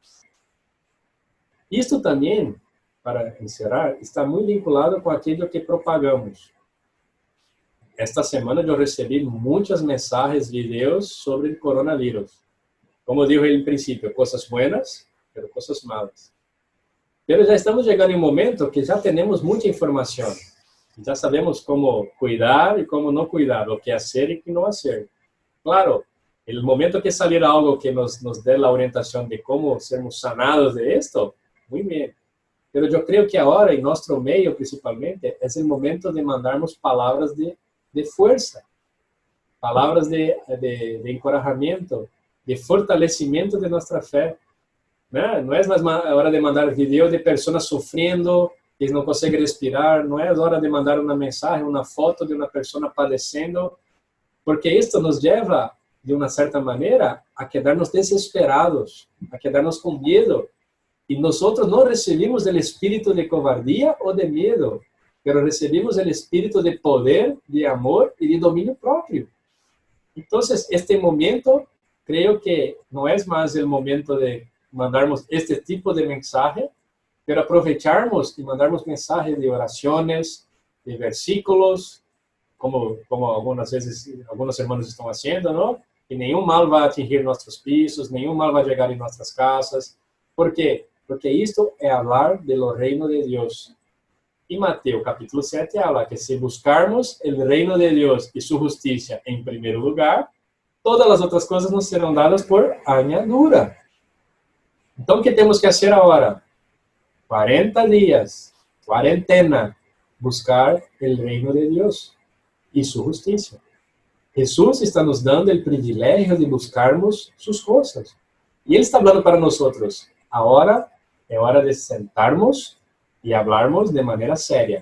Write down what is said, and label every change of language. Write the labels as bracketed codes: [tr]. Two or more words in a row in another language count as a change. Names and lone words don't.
[es] Esto también, para encerrar, está muy vinculado con aquello que propagamos. Esta semana yo recibí muchas mensajes, videos sobre el coronavirus. Como dije en principio, cosas buenas, pero cosas malas. [pt] Pero já estamos chegando em um momento que já temos muita informação. Já sabemos como cuidar e como não cuidar, o que fazer e o que não fazer. [es] Claro, el momento que salir algo que nos dé [pt] a orientação de como sermos sanados [es] de esto, [pt] muito bem. Pero eu creio que agora, em nosso meio principalmente, é o momento de mandarmos palavras de força, palavras de encorajamento, de fortalecimento de nossa fé. Não é mais hora de mandar vídeo de pessoas sofrendo, que não conseguem respirar, não é hora de mandar uma mensagem, uma foto de uma pessoa padecendo, porque isto nos leva, de uma certa maneira, a [es] quedarnos desesperados, [pt] a quedarnos com medo, e nós não recebemos o espírito de covardia ou de medo, mas recebemos o espírito de poder, de amor e de domínio próprio. Então, este momento, creio que não é mais o momento de mandarmos este tipo de [es] mensaje, pero aprovecharmos y mandarmos mensajes de oraciones, de versículos, como algunas veces algunos hermanos están haciendo, ¿no? Que ningún mal va a atingir nuestros pisos, ningún mal va a llegar en nuestras casas. ¿Por qué? Porque esto es hablar de lo reino de Dios. Y Mateo capítulo 7 habla que si buscarmos el reino de Dios y su justicia en primer lugar, todas las otras cosas nos serán dadas por añadidura. [pt] Então, o que temos que fazer agora? 40 dias, quarentena, buscar o reino de Deus e sua justiça. Jesus está nos dando o privilégio de buscarmos suas coisas. E Ele está falando para nós, agora é hora de sentarmos e falarmos de maneira séria.